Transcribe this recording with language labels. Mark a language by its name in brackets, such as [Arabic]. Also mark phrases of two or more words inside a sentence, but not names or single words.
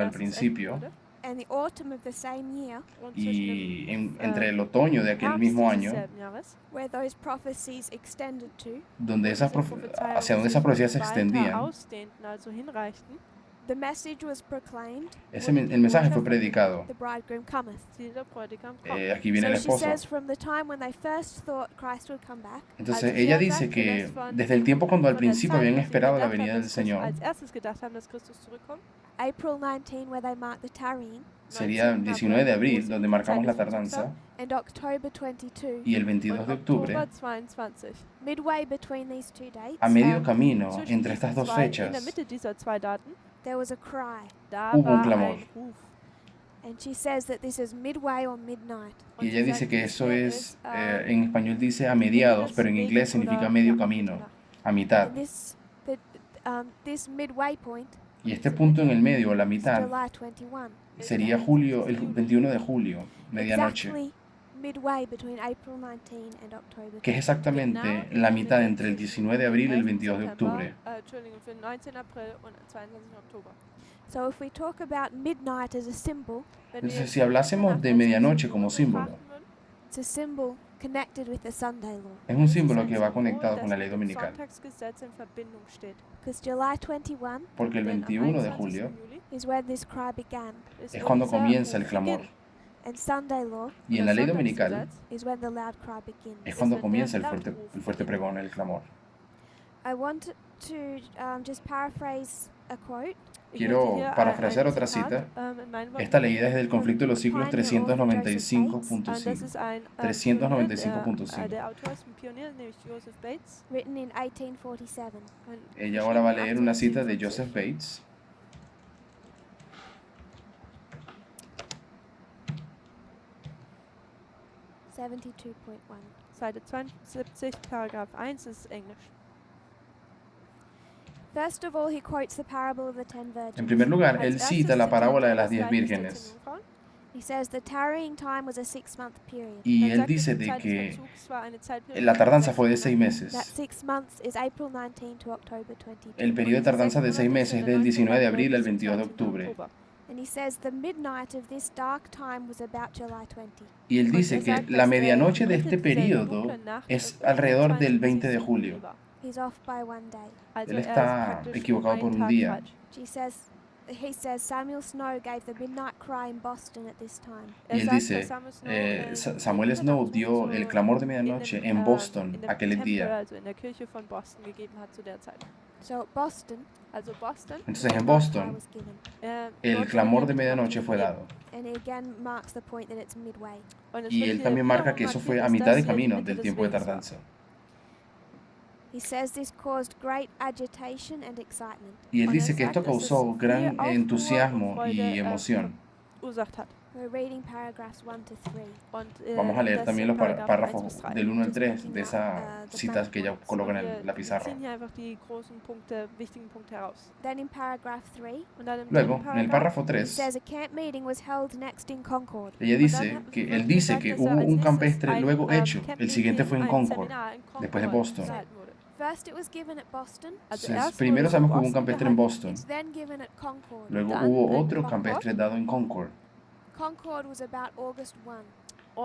[German] als erstes [Spanish] principio, [German] enden würde, [English] and the autumn of the same year, [German] und zwischen [Spanish] y [German] dem [Spanish] entre el otoño de aquel [German] Herbst [Spanish] mismo [German] dieses [Spanish] año, [German] selben Jahres, [English] where those prophecies extended to, [Spanish] donde esas [German] diese [Spanish] hacia donde esas profecías se [German] weiter [Spanish] extendían, [German] ausdehnten, also hinreichten, [English] the message was proclaimed, [Spanish] el mensaje fue predicado. [English] the bridegroom cometh. [German] siehe, der Bräutigam kommt. [Spanish] Aquí viene el [English] So she [Spanish] esposo. [English] says from the time when they first thought Christ would come back, [Spanish] Entonces ella dice que desde el tiempo cuando al [German] Von der [Spanish] principio [German] Zeit, [Spanish] habían [German] wo sie [Spanish] esperado la [German] gedacht [Spanish] venida [German] haben, [Spanish] del [German] dass Christus [Spanish] Señor, [German] als erstes gedacht haben, dass Christus zurückkommt, [English] April 19 where they marked the tarrying, [Spanish] sería el 19 de abril, donde marcamos la tardanza, [English] and October 22, [Spanish] y el 22 [German] und [Spanish] de octubre, [German] Oktober 22. [English] midway between these two dates, [Spanish] a medio camino [German] Zwischen [Spanish] entre [German] diesen [Spanish] estas dos [German] zwei, in der [Spanish] fechas, [German] Mitte dieser zwei Daten, [English] there was a cry. [German] da [Spanish] Hubo un [German] war [Spanish] clamor. [German] ein Ruf. [English] And she says that this is midway or midnight. [German] Und [Spanish] y [German] sie [Spanish] ella [German] sagt, [Spanish] dice que [German] dies [Spanish] eso [German] hier [Spanish] es, [German] ist, [Spanish] en español dice a mediados, pero en inglés significa medio camino, a mitad. [English] And this midway point [Spanish] Y este punto en el medio, o la [English] is [Spanish] mitad, [English] July 21. [Spanish] sería el 21 de julio, medianoche, [English] Exactly midway between April 19 and October [Spanish] que es [English] 22. [Spanish] exactamente la mitad entre el 19 de abril y el 22 de octubre. [German] Entschuldigung, für den 19. April und 22. Oktober. [English] So if we talk about midnight as a symbol, [German] Wenn wir [Spanish] Entonces, [German] jetzt [Spanish] si hablásemos de [German] als [Spanish] medianoche [German] Symbol [Spanish] como símbolo, [German] betrachten würden, [English] it's a symbol connected with the Sunday law. [Spanish] es un [German] ist es [Spanish] símbolo [German] ein [Spanish] que va [German] Symbol, [Spanish] conectado [German] das [Spanish] con la ley [German] mit dem [Spanish] dominical, [German] Sonntagsgesetz in Verbindung steht. [English] Because July 21 [Spanish] porque el [German] Denn am [Spanish] 21 de [German] 21. [Spanish] julio [German] Juli [English] is when this cry began, [German] ist [Spanish] es [German] wo [Spanish] cuando [German] dieser [Spanish] comienza el [German] Ruf [Spanish] clamor, [German] beginnt. [English] and Sunday law [Spanish] y en la ley dominical [German] Sonntagsgesetz [English] is when the loud cry begins. [Spanish] es cuando [German] wenn [Spanish] comienza [German] der [Spanish] el fuerte pregón, el clamor. [English] I want to just paraphrase a quote. [German] Ich [Spanish] Quiero [German] möchte hier [Spanish] parafrasear [German] ein [Spanish] otra [German] Zitat, [Spanish] cita. [German] in meinen Worten [Spanish] Esta leída es del conflicto de los siglos [German] das [Spanish] 395.5. [German] ist ein 395.5. der Autor ist ein Pionier, nämlich Joseph Bates. [English] Written in 1847. [Spanish] Ella ahora va a leer una cita de Joseph Bates. [German] Seite 72, Paragraph 1 ist Englisch. [English] First of all, he quotes the parable of the 10 virgins. [Spanish] En primer lugar, [German] Als [Spanish] él [German] erstes [Spanish] cita la [German] zitiert [Spanish] parábola de [German] er [Spanish] las [German] das [Spanish] 10 [German] Gleichnis der [Spanish] vírgenes. [German] 10 Jungfrauen. [English] He says the tarrying time was a 6-month period. [Spanish] Y [German] Dann [Spanish] él [German] sagt er, [Spanish] dice [German] die [Spanish] de [German] Zeit des [Spanish] que [German] Verzugs war eine Zeitperiode [Spanish] la [German] von [Spanish] tardanza [German] 6 [Spanish] fue de 6 [German] Monaten. [Spanish] meses. [English] That 6 months is April 19 to October 22. [Spanish] El periodo de tardanza de 6 meses es del 19 de abril al 22 de octubre. [English] And he says the midnight of this dark time was about July 20. [Spanish] Y él dice que la medianoche de este periodo es alrededor del 20 de julio. [English] He's off by one day. [Spanish] Él está equivocado por un día. [English] He says Samuel Snow gave the midnight cry in Boston at this time. [Spanish] Y él dice, Samuel Snow dio el clamor de medianoche en Boston aquel día. [German] Also in der Kirche von Boston gegeben hat zu der Zeit. [English] So at Boston, [German] Also Boston. [Spanish] Entonces en [English] cry [Spanish] Boston [English] was given. [Spanish] el clamor de medianoche fue dado. [English] And he again marks the point that it's midway. [Spanish] Y él también marca que eso fue a mitad de camino del tiempo de tardanza. [English] He says this caused great agitation and excitement. [Spanish] Y él dice que esto causó gran entusiasmo y emoción. [German] Ursacht hat. [English] We're reading paragraphs 1 to 3. [German] Und [Spanish] Vamos a leer [German] das [Spanish] también [German] sind [Spanish] los [German] Paragraphen 1 [Spanish] párrafos [German] bis 3. [Spanish] del 1 al [English] Just [Spanish] 3 [English] picking [Spanish] de [English] out, [Spanish] esas [English] the [Spanish] citas [English] main [Spanish] que ella [English] points. [Spanish] coloca [German] Und [Spanish] en la [German] wir [Spanish] pizarra. [German] ziehen hier einfach die großen Punkte, wichtigen Punkte heraus. [English] Then in paragraph 3, [German] Und dann im [Spanish] Luego, [German] dritten [Spanish] en el [German] Paragraph, [Spanish] párrafo [English] it [Spanish] 3, [English] says a camp meeting was held next in Concord. [Spanish] ella [German] und dann [Spanish] dice que [German] wird [Spanish] él dice [German] gesagt, [Spanish] que [German] dass [Spanish] hubo [German] als [Spanish] un [German] nächstes [Spanish] campestre [German] ein [Spanish] luego hecho. [German] Camp [Spanish] El siguiente fue en [German] Meeting, ein [Spanish] Concord, [German] Seminar in [Spanish] después de [German] Concord [Spanish] Boston. [German] gehalten wurde. [English] First, it was given at Boston. [German] Also [Spanish] Entonces, [German] erst [Spanish] primero [German] wurde es in [Spanish] sabemos que hubo un [German] Boston [Spanish] campestre en [German] gehalten, [Spanish] Boston. [English] It's then given at Concord. [Spanish] Luego [German] Dann [Spanish] hubo en otro Concord. campestre dado en Concord. [English] Concord was about August 1. [German] und